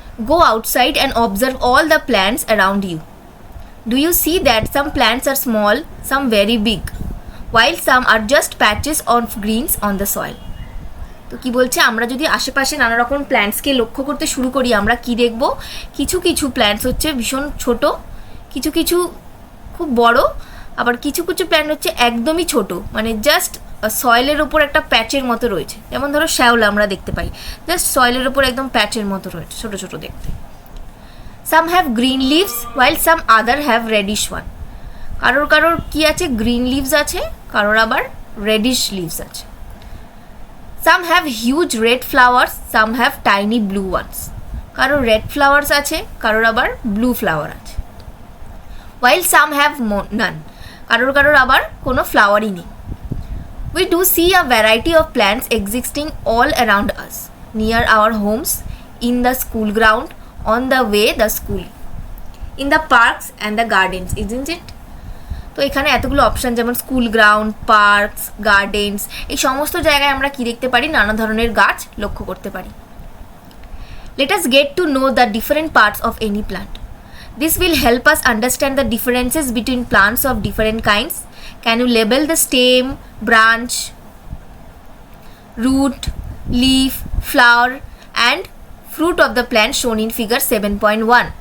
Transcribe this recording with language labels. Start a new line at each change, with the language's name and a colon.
English: Go outside and observe all the plants around you. Do you see that some plants are small, some very big, while some are just patches of greens on the soil?
Bangla: তো কি বলছে, আমরা যদি আশেপাশে নানা রকম প্ল্যান্টসকে লক্ষ্য করতে শুরু করি আমরা কি দেখব? কিছু কিছু প্ল্যান্টস হচ্ছে ভীষণ ছোট, কিছু কিছু খুব বড়, আবার কিছু কিছু প্ল্যান্ট হচ্ছে একদমই ছোট, মানে জাস্ট সয়েলের ওপর একটা প্যাচের মতো রয়েছে। যেমন ধরো শ্যাওলা আমরা দেখতে পাই, জাস্ট সয়েলের ওপর একদম প্যাচের মতো রয়েছে, ছোট ছোট দেখতে।
English: Some have green leaves while some other have reddish one.
Bangla: কারোর কারোর কী আছে? গ্রিন লিভস আছে, কারোর আবার রেডিশ লিভস আছে।
English: Some have huge red flowers, some have tiny blue ones.
Bangla: কারোর রেড ফ্লাওয়ার্স আছে, কারোর আবার ব্লু ফ্লাওয়ার আছে।
English: while some have none,
Bangla: কারোর কারোর আবার কোনো ফ্লাওয়ারই নেই।
English: We do see a variety of plants existing all around us, near our homes, in the school ground, on the way the school, in the parks and the gardens, isn't it?
Bangla: তো এখানে এতগুলো option, যেমন school ground, parks, gardens, এই সমস্ত জায়গায় আমরা কি দেখতে পারি? নানা ধরনের গাছ লক্ষ্য করতে পারি।
English: Let us get to know the different parts of any plant. This will help us understand the differences between plants of different kinds. Can you label the stem, branch, root, leaf, flower and fruit of the plant shown in figure 7.1?